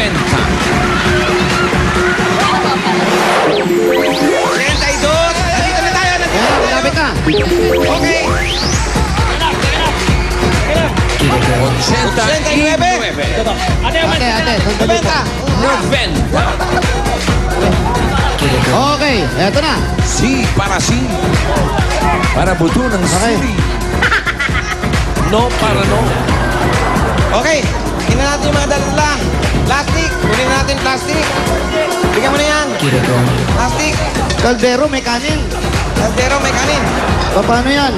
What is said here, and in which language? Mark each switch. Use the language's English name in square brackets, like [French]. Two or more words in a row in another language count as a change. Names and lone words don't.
[Filipino] 32. Nandito na tayo. Malapit na. Okay. 89. Ate, sandali po. 90. Okay, eto na. [Spanish] Sí para sí. [Filipino] Para buto ng Okay. [Spanish] sili. No para no. [Filipino] Okay. Tingnan natin yung mga dala. Plastic. Kunin natin plastic. Bigyan mo na yan. Plastic. Kaldero, may kanin. Kaldero, may kanin. Paano yan?